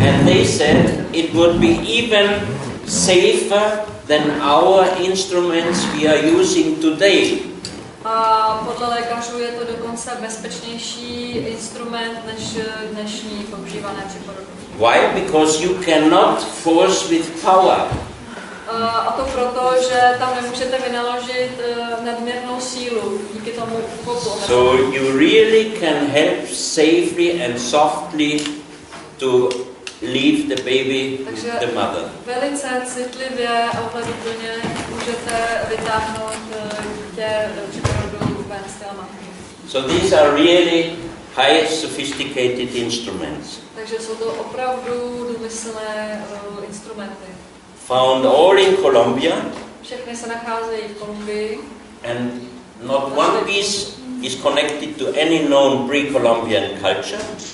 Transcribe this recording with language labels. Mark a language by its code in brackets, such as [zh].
[en] And they said it would be even safer than our instruments we are using today. [cs] A podle lékařů je to dokonce bezpečnější instrument než dnešní používané při porodu. [en] Why? Because you cannot force with power. [cs] A to proto, že tam nemůžete vynaložit nadměrnou sílu díky tomu úchopu. [en] So you really can help safely and softly to leave the baby with the mother. [cs] Velice citlivě a ohleduplně můžete vytáhnout dítě při porodu ven z těla matky. [en] So these are really high sophisticated instruments. [cs] Takže jsou to opravdu důmyslné instrumenty. [en] Found all in Colombia. [cs] Všechny se nacházejí v Kolumbii. [en] And not one piece is connected to any known pre-Columbian culture.